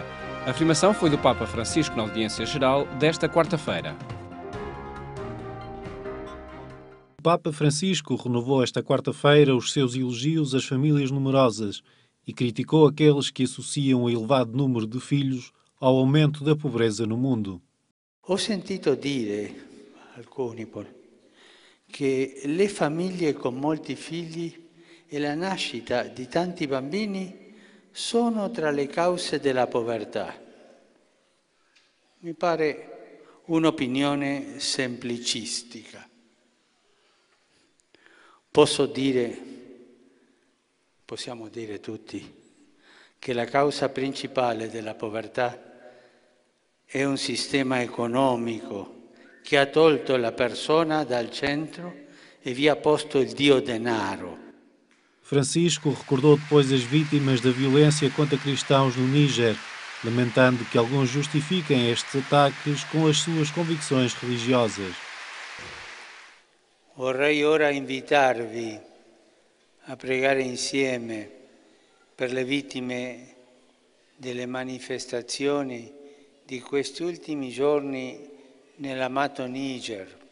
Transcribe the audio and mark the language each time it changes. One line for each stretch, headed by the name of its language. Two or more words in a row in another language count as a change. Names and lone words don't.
Portuguese: A afirmação foi do Papa Francisco na audiência geral desta quarta-feira. O Papa Francisco renovou esta quarta-feira os seus elogios às famílias numerosas e criticou aqueles que associam o elevado número de filhos ao aumento da pobreza no mundo.
Italian: Ho sentito dire, alcuni che le famiglie con molti figli e la nascita di tanti bambini sono tra le cause della povertà. Mi pare un'opinione semplicistica. Possiamo dire tutti che la causa principale della povertà è un sistema economico che ha tolto la persona dal centro e vi ha posto il Dio denaro.
Portuguese: Francisco recordou depois as vítimas da violência contra cristãos no Níger, lamentando que alguns justifiquem estes ataques com as suas convicções religiosas.
Italian: Vorrei ora invitarvi a pregare insieme per le vittime delle manifestazioni di questi ultimi giorni nell'amato Niger.